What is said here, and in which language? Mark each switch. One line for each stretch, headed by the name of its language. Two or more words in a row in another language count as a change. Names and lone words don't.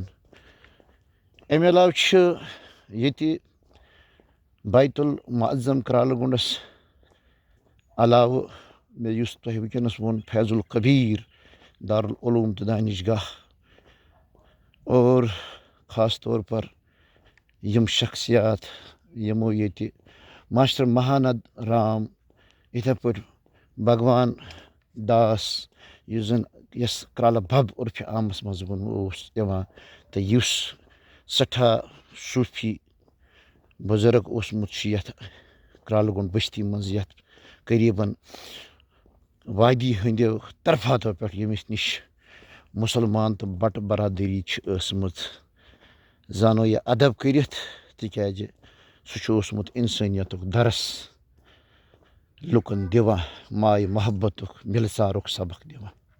Kashmiri: امہِ علاوٕ چھِ ییٚتہِ بیت المعظم کرالہٕ گونڈس علاوٕ مےٚ یُس تۄہہِ وٕنکیٚنس ووٚن فیض القبیٖر دارالعلوم تہٕ دانش گاہ
Urdu: اور خاص طور پر
Kashmiri: یِم شخصیات یِمو ییٚتہِ ماسٹر مہاند رام یِتھے پٲٹھۍ بھگوان داس یُس زن یس کرالہٕ بب عرفہِ عامس منٛز وننہٕ اوس یِوان تہٕ یُس سٮ۪ٹھاہ صوٗفی بُزرگ اوسمُت چھُ یتھ کرالہٕ گونڈ بستی منٛز یتھ قریٖبن وادی ہٕنٛدیو طرفاتو پٮ۪ٹھ ییٚمِس نِش مُسلمان تہٕ بٹہٕ برادٔری چھِ ٲسمٕژ زانو یہِ ادب کٔرِتھ تِکیازِ سُہ چھُ اوسمُت انسٲنیتُک درس لُکن دِوان ماے محبتُک مِلژارُک سبق دِوان.